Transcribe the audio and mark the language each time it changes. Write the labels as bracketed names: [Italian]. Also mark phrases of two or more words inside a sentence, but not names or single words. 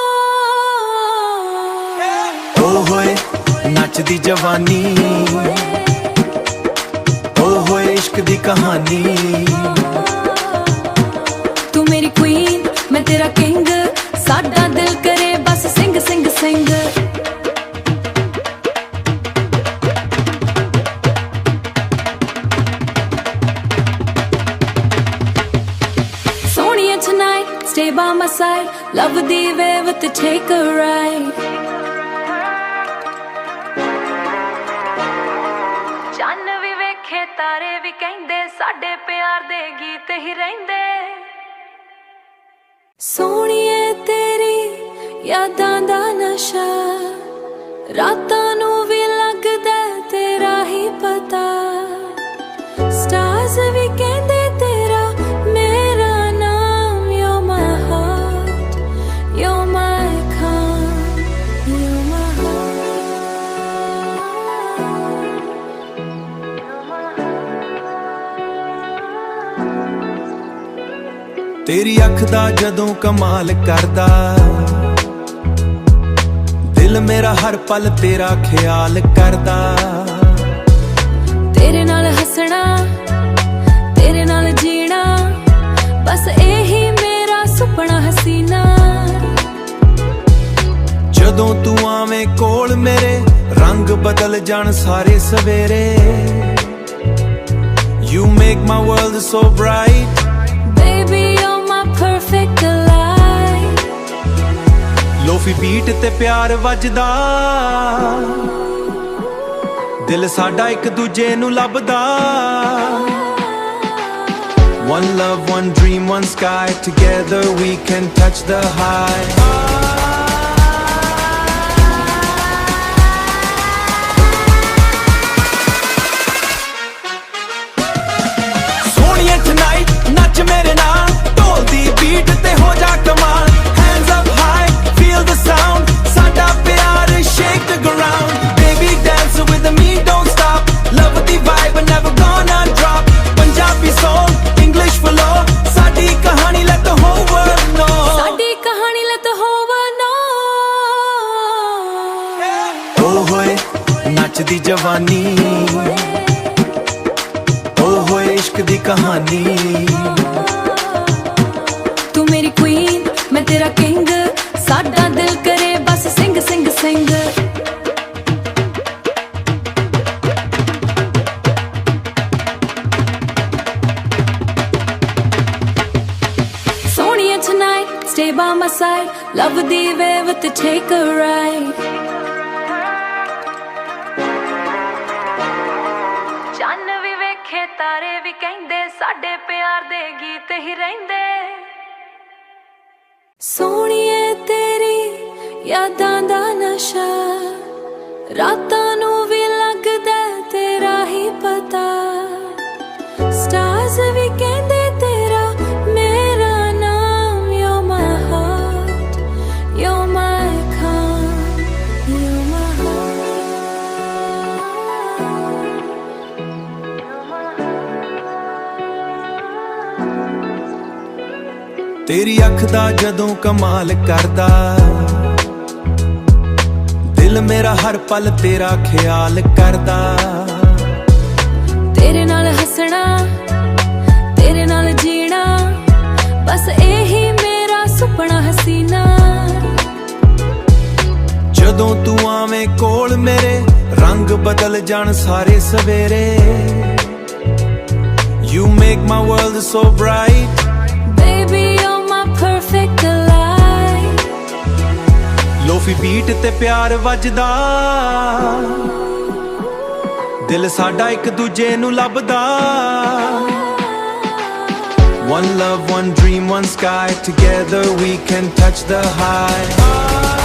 [Punjabi] ਓ ਹੋਏ ਨੱਚਦੀ ਜਵਾਨੀ ਓ ਹੋਏ ਇਸ਼ਕ ਦੀ ਕਹਾਣੀ ਤੂੰ ਮੇਰੀ queen ਮੈਂ ਤੇਰਾ king ਸਾਡਾ ਦਿਲ ਕਰੇ ਬਸ ਸਿੰਘ ਸਿੰਘ ਸਿੰਘ ਸੋਹਣੀਏ [English] tonight stay by my side love the wave to take a ride [Punjabi] ਚੰਨ ਵੀ ਵੇਖੇ ਤਾਰੇ ਵੀ ਕਹਿੰਦੇ ਸਾਡੇ ਪਿਆਰ ਦੇ ਗੀਤ ਹੀ ਰਹਿੰਦੇ ਸੋਹਣੀਏ ਤੇਰੀ ਯਾਦਾਂ ਦਾ ਨਸ਼ਾ ਰਾਤਾਂ ਨੂੰ ਵੀ ਲੱਗਦਾ ਤੇਰਾ ਹੀ ਪਤਾ ਸਟਾਰਸ ਵੀ ਕਹਿੰਦੇ ਤੇਰਾ ਮੇਰਾ ਨਾਮ [English] You're my heart You're my calm You're my [Punjabi] ਤੇਰੀ ਅੱਖ ਦਾ ਜਦੋਂ ਕਮਾਲ ਕਰਦਾ ਦਿਲ ਮੇਰਾ ਹਰ ਪਲ ਤੇਰਾ ਖਿਆਲ ਕਰਦਾ ਤੇਰੇ ਨਾਲ ਹੱਸਣਾ ਤੇਰੇ ਨਾਲ ਜੀਣਾ ਬਸ ਇਹੀ ਮੇਰਾ ਸੁਪਨਾ ਹਸੀਨਾ ਜਦੋਂ ਤੂੰ ਆਵੇਂ ਕੋਲ ਮੇਰੇ ਰੰਗ ਬਦਲ ਜਾਣ ਸਾਰੇ ਸਵੇਰੇ [English] You make my world so bright Baby you're my perfect light lo-fi beat [Punjabi] ਤੇ ਪਿਆਰ ਵੱਜਦਾ ਦਿਲ ਸਾਡਾ ਇੱਕ ਦੂਜੇ ਨੂੰ ਲੱਭਦਾ [English] One love, one dream, one sky Together we can touch the high ਸੋਹਣੀਏ tonight [Punjabi] ਨੱਚ ਮੇਰੇ ਨਾਲ ਢੋਲ ਦੀ ਬੀਟ ਤੇ ਹੋ ਜਾ ਕਮਾਲ [English] Hands up high, feel the sound [Punjabi] ਸਾਡਾ ਪਿਆਰ [English] shake the ground Baby dance with me, don't stop Love the vibe, never gonna drop Punjabi soul, English flow [Punjabi] ਸਾਡੀ ਕਹਾਣੀ [English] let the whole world know [Punjabi] ਸਾਡੀ ਕਹਾਣੀ [English] let the whole world know [Punjabi] ਓ ਹੋਏ ਨੱਚਦੀ ਜਵਾਨੀ ਓ ਹੋਏ ਇਸ਼ਕ ਦੀ ਕਹਾਣੀ ਤੂੰ ਮੇਰੀ queen ਮੈਂ ਤੇਰਾ king ਸਾਡਾ ਦਿਲ ਕਰੇ ਬਸ ਸਿੰਘ ਸਿੰਘ ਸਿੰਘ ਸੋਹਣੀਏ [English] tonight stay by my side love the wave to take a ride [Punjabi] ਚੰਨ ਵੀ ਵੇਖੇ ਤਾਰੇ ਵੀ ਕਹਿੰਦੇ ਸਾਡੇ ਪਿਆਰ ਦੇ ਗੀਤ ਹੀ ਰਹਿੰਦੇ ਸੋਹਣੀਏ ਤੇਰੀ ਯਾਦਾਂ ਦਾ ਨਸ਼ਾ ਰਾਤਾਂ ਨੂੰ ਵੀ ਲੱਗਦਾ ਤੇਰਾ ਹੀ ਪਤਾ ਸਟਾਰਸ ਵੀ ਕਹਿੰਦੇ ਤੇਰਾ ਮੇਰਾ ਨਾਮ [English] You're my heart You're my calm You're my [Punjabi] ਤੇਰੀ ਅੱਖ ਦਾ ਜਦੋਂ ਕਮਾਲ ਕਰਦਾ ਦਿਲ ਮੇਰਾ ਹਰ ਪਲ ਤੇਰਾ ਖਿਆਲ ਕਰਦਾ ਤੇਰੇ ਨਾਲ ਹੱਸਣਾ ਤੇਰੇ ਨਾਲ ਜੀਣਾ ਬਸ ਇਹੀ ਮੇਰਾ ਸੁਪਨਾ ਹਸੀਨਾ ਜਦੋਂ ਤੂੰ ਆਵੇਂ ਕੋਲ ਮੇਰੇ ਰੰਗ ਬਦਲ ਜਾਣ ਸਾਰੇ ਸਵੇਰੇ [English] You make my world so bright Baby, you're my perfect light lo-fi beat [Punjabi] ਤੇ ਪਿਆਰ ਵੱਜਦਾ ਦਿਲ ਸਾਡਾ ਇੱਕ ਦੂਜੇ ਨੂੰ ਲੱਭਦਾ [English] One love, one dream, one sky Together we can touch the high